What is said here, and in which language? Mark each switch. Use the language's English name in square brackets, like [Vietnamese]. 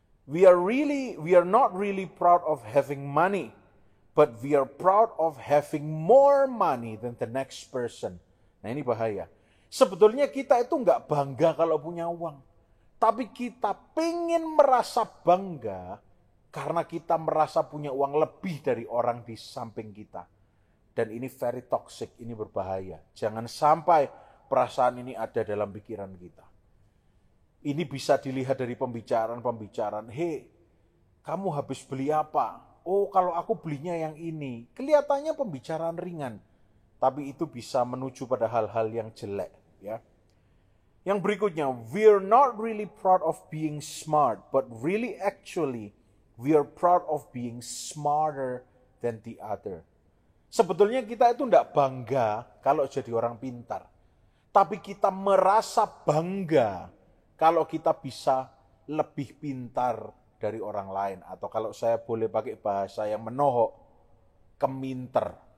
[English] We are not really proud of having money, but we are proud of having more money than the next person. [Indonesian] Nah, ini bahaya. Sebetulnya kita itu nggak bangga kalau punya uang. Tapi kita pengen merasa bangga karena kita merasa punya uang lebih dari orang di samping kita. Dan ini [English] very toxic, [Indonesian] ini berbahaya. Jangan sampai perasaan ini ada dalam pikiran kita. Ini bisa dilihat dari pembicaraan. Hei, kamu habis beli apa? Oh, kalau aku belinya yang ini. Kelihatannya pembicaraan ringan. Tapi itu bisa menuju pada hal-hal yang jelek. Ya. Yang berikutnya, [English] we're not really proud of being smart, but really actually, we are proud of being smarter than the other. [Indonesian] Sebetulnya kita itu tidak bangga kalau jadi orang pintar. Tapi kita merasa bangga kalau kita bisa lebih pintar dari orang lain. Atau kalau saya boleh pakai bahasa yang menohok, keminter.